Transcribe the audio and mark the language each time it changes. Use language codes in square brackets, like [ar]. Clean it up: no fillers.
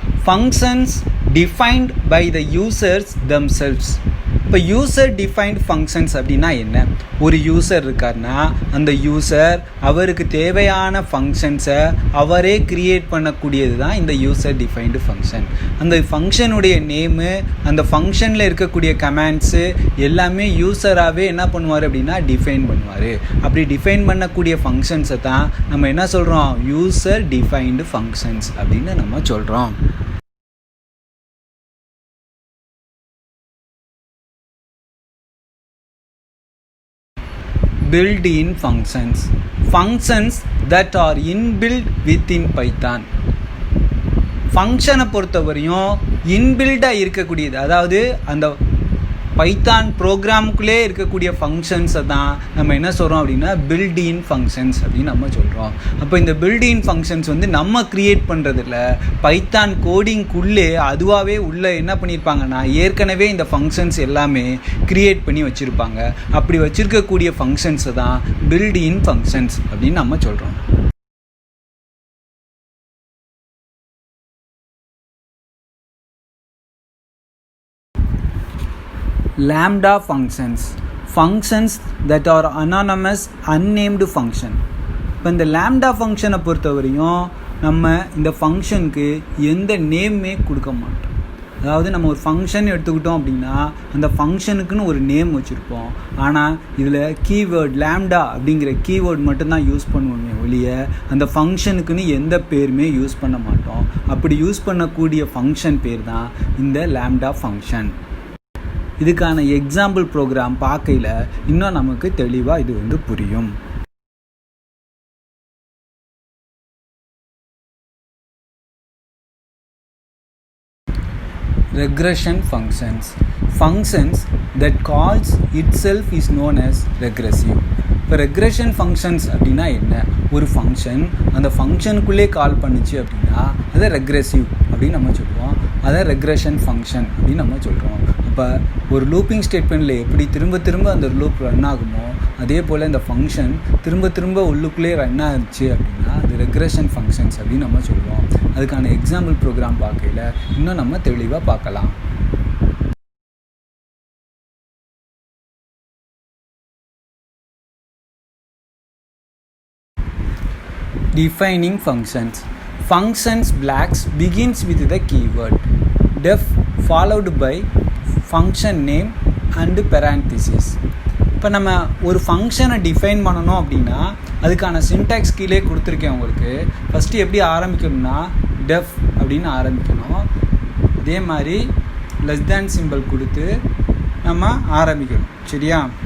[en] Functions defined by the users themselves. [ta] இப்போ user defined functions அப்படின்னா என்ன? ஒரு யூசர் இருக்கார்னா அந்த யூசர் அவருக்கு தேவையான ஃபங்க்ஷன்ஸை அவரே கிரியேட் பண்ணக்கூடியது தான் இந்த யூசர் டிஃபைன்டு ஃபங்க்ஷன். அந்த ஃபங்க்ஷனுடைய நேமு, அந்த ஃபங்க்ஷனில் இருக்கக்கூடிய கமெண்ட்ஸு எல்லாமே யூசராகவே என்ன பண்ணுவார் அப்படின்னா டிஃபைன் பண்ணுவார். அப்படி டிஃபைன் பண்ணக்கூடிய ஃபங்க்ஷன்ஸை தான் நம்ம என்ன சொல்கிறோம்? யூசர் டிஃபைன்டு ஃபங்க்ஷன்ஸ் அப்படின்னு நம்ம சொல்கிறோம். [en] Built-in functions. Functions that are inbuilt within Python. [ta] ஃபங்க்ஷனை பொறுத்தவரையும் இன்பில்டாக இருக்கக்கூடியது, அதாவது அந்த பைத்தான் ப்ரோக்ராமுக்குள்ளே இருக்கக்கூடிய ஃபங்க்ஷன்ஸை தான் நம்ம என்ன சொல்கிறோம் அப்படின்னா பில்ட்-இன் ஃபங்க்ஷன்ஸ் அப்படின்னு நம்ம சொல்கிறோம். அப்போ இந்த பில்ட்-இன் ஃபங்க்ஷன்ஸ் நம்ம க்ரியேட் பண்ணுறதில்ல, பைத்தான் கோடிங்குள்ளே அதுவாகவே உள்ளே என்ன பண்ணியிருப்பாங்கன்னா ஏற்கனவே இந்த ஃபங்க்ஷன்ஸ் எல்லாமே க்ரியேட் பண்ணி வச்சுருப்பாங்க. அப்படி வச்சுருக்கக்கூடிய ஃபங்க்ஷன்ஸை தான் பில்ட்-இன் ஃபங்க்ஷன்ஸ் அப்படின்னு நம்ம சொல்கிறோம். [en] Lambda functions. Functions that are anonymous, unnamed function. [ta] இப்போ இந்த லாம்டா ஃபங்க்ஷனை பொறுத்தவரையும் நம்ம இந்த ஃபங்க்ஷனுக்கு எந்த நேமே கொடுக்க மாட்டோம். அதாவது நம்ம ஒரு ஃபங்க்ஷன் எடுத்துக்கிட்டோம் அப்படின்னா அந்த ஃபங்க்ஷனுக்குன்னு ஒரு நேம் வச்சுருப்போம். ஆனால் இதில் கீவேர்ட் லாம்டா அப்படிங்கிற கீவேர்ட் மட்டும்தான் யூஸ் பண்ணுவோமே ஒழிய அந்த ஃபங்க்ஷனுக்குன்னு எந்த பேருமே யூஸ் பண்ண மாட்டோம். அப்படி யூஸ் பண்ணக்கூடிய ஃபங்க்ஷன் பேர் தான் இந்த லாம்டா ஃபங்க்ஷன். இதுக்கான எக்ஸாம்பிள் ப்ரோக்ராம் பார்க்கையில் இன்னும் நமக்கு தெளிவாக இது புரியும். [en] Regression functions. Functions that calls itself is known as regressive. [ta] இப்போ ரெக்ரெஷன் ஃபங்க்ஷன்ஸ் அப்படின்னா என்ன? ஒரு ஃபங்க்ஷன் அந்த ஃபங்க்ஷனுக்குள்ளே கால் பண்ணிச்சு அப்படின்னா அதை ரெக்ரெசிவ் அப்படின்னு நம்ம சொல்லுவோம். அதை ரெக்ரெஷன் ஃபங்க்ஷன் அப்படின்னு நம்ம சொல்கிறோம். இப்போ ஒரு லூப்பிங் ஸ்டேட்மெண்ட்டில் எப்படி திரும்ப திரும்ப அந்த லூப் ரன் ஆகுமோ அதே போல் இந்த ஃபங்க்ஷன் திரும்ப திரும்ப உள்ளுக்குள்ளே ரன் ஆச்சு அப்படின்னா அது ரெக்ரெஷன் ஃபங்க்ஷன்ஸ் அப்படின்னு நம்ம சொல்லுவோம். அதுக்கான எக்ஸாம்பிள் ப்ரோக்ராம் பார்க்கையில் இன்னும் நம்ம தெளிவாக பார்க்கலாம். [en] Defining functions. Functions blocks begins with the keyword def followed by function name and parenthesis. [ta] இப்போ நம்ம ஒரு ஃபங்க்ஷனை டிஃபைன் பண்ணணும் அப்படின்னா அதுக்கான சின்டாக்ஸ் கீழே கொடுத்துருக்கேன் உங்களுக்கு. ஃபஸ்ட்டு எப்படி ஆரம்பிக்கணும்னா டெஃப் அப்படின்னு ஆரம்பிக்கணும். அதே மாதிரி லெஸ் தேன் சிம்பிள் கொடுத்து நம்ம ஆரம்பிக்கணும். சரியா?